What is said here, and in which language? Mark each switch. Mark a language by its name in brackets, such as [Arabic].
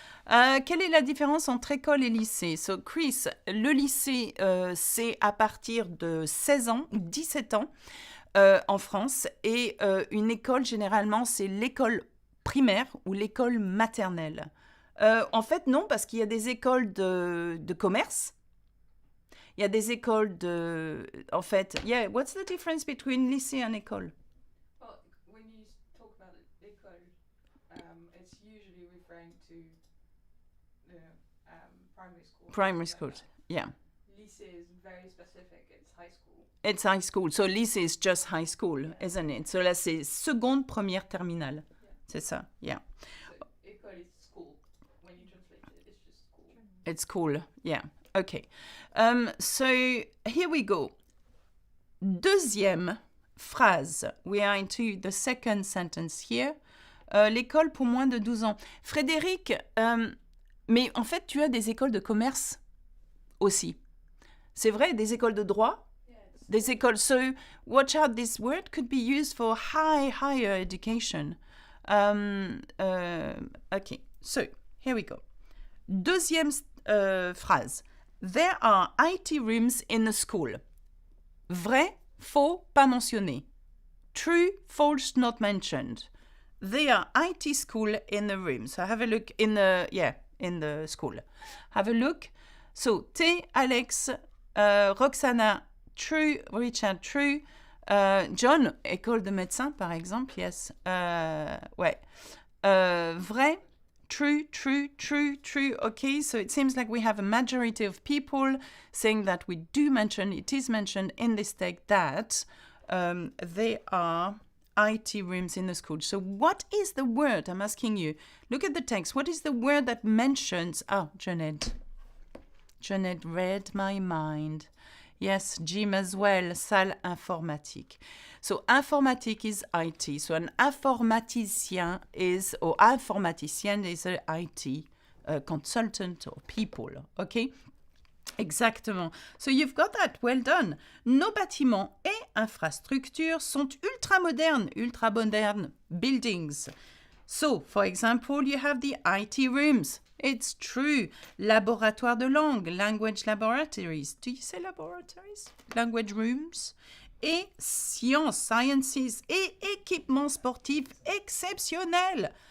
[French] Quelle est la différence entre école et lycée? So, Chris, le lycée, c'est à partir de 16 ans, 17 ans en France. Et une école, généralement, c'est l'école primaire ou l'école maternelle. En fait, non, parce qu'il y a des écoles de commerce. Il y a des écoles de... En fait, [English] yeah, what's the difference between lycée and école? Well, when you talk about l'école, it's usually referring to the primary school. Primary school, yeah. Lycée is very specific, it's high school. It's high school. So, lycée is just high school, isn't it? [French] So, là, c'est seconde, première, terminale. [English] Yeah. [French] C'est ça, yeah. [English] So, école is school. When you translate it, it's just school. It's cool, yeah. Okay. So, here we go. [French] Deuxième phrase. [English] We are into the second sentence here. [French] L'école pour moins de 12 ans. Frédéric, mais en fait, tu as des écoles de commerce aussi. C'est vrai, des écoles de droit? Des écoles. [English] So, watch out, this word could be used for higher education. Okay, so, here we go. [French] Deuxième phrase. [English] There are IT rooms in the school. [French] Vrai, faux, pas mentionné. [English] True, false, not mentioned. There are IT school in the room. So have a look in the school. Have a look. So, T, Alex, Roxana, true, Richard, true. [French] John, école de médecin, par exemple, yes. Ouais. Vrai, [English] true, true, true, true. Okay, so it seems like we have a majority of people saying that we do mention, it is mentioned in this text that there are IT rooms in the school. So what is the word? I'm asking you. Look at the text. What is the word that mentions... Oh, Janet read my mind. Yes, Jim as well, salle informatique. So informatique is IT. So an informaticien is, or informaticienne is an IT consultant or people, okay? Exactement. So you've got that. Well done. [French] Nos bâtiments et infrastructures sont ultra [English] modern buildings. So, for example, you have the IT rooms. It's true. [French] Laboratoire de langue, [English] language laboratories. Do you say laboratories? Language rooms. [French] Et sciences et équipements sportifs exceptionnels.